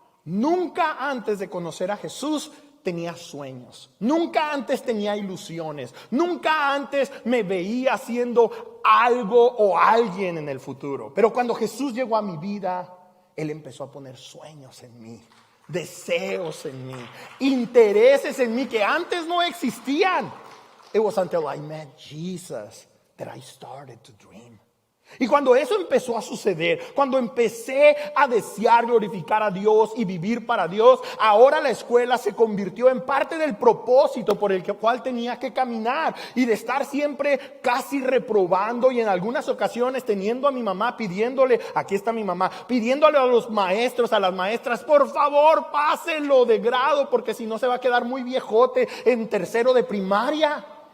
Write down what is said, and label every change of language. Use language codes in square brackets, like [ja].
[es] Nunca antes de conocer a Jesús tenía sueños, nunca antes tenía ilusiones, nunca antes me veía haciendo algo o alguien en el futuro. Pero cuando Jesús llegó a mi vida, Él empezó a poner sueños en mí, deseos en mí, intereses en mí que antes no existían. [en] It was until I met Jesus that I started to dream. [es] Y cuando eso empezó a suceder, cuando empecé a desear glorificar a Dios y vivir para Dios, ahora la escuela se convirtió en parte del propósito por el cual tenía que caminar. Y de estar siempre casi reprobando y en algunas ocasiones teniendo a mi mamá pidiéndole, aquí está mi mamá, pidiéndole a los maestros, a las maestras, por favor pásenlo de grado porque si no se va a quedar muy viejote en tercero de primaria.